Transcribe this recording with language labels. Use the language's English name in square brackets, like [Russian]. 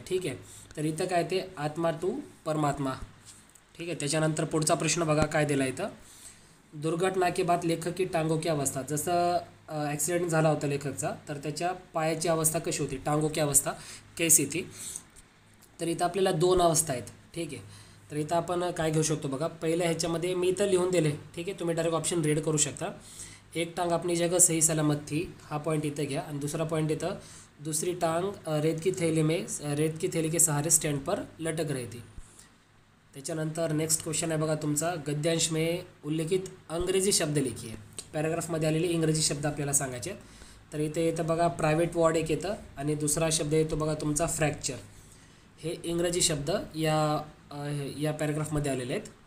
[Marathi] ठीक आहे, तर इथं काय ते आत्मा टू परमात्मा. ठीक आहे, त्याच्यानंतर पुढचा प्रश्न बघा काय दिला इथं, [Hindi] दुर्घटना के बाद लेखक की टांगों की अवस्था, [Marathi] जसं ॲक्सिडेंट झाला होता लेखकचा तर त्याच्या पायाची अवस्था कशी होती, [Hindi] टांगों की अवस्था कैसी थी. [Marathi] तर इथं आपल्याला 2 अवस्था आहेत. ठीक आहे, तर इथं आपण काय घेऊ शकतो बघा, पहिल्या ह्याच्यामध्ये मी इथं लिहून दिले. ठीक आहे, तुम्ही डायरेक्ट ऑप्शन रीड करू शकता. [Hindi] एक टांग अपनी जगह सही सलामत थी, [Marathi] हा पॉईंट इथं घ्या. आणि दुसरा पॉईंट इथं, [Hindi] दूसरी टांग रेत की थैली के सहारे स्टैंड पर लटक रही थी. [Marathi] त्याच्यानंतर नेक्स्ट क्वेश्चन आहे बघा तुमचा, [Hindi] गद्यांश में उल्लेखित अंग्रेजी शब्द लिखिए. [Marathi] पॅराग्राफमध्ये आलेले इंग्रजी शब्द आपल्याला सांगायचे. तर इथे येतं बघा प्रायव्हेट वॉर्ड एक येतं आणि दुसरा शब्द येतो बघा तुमचा फ्रॅक्चर. हे इंग्रजी शब्द या पॅराग्राफमध्ये आलेले आहेत.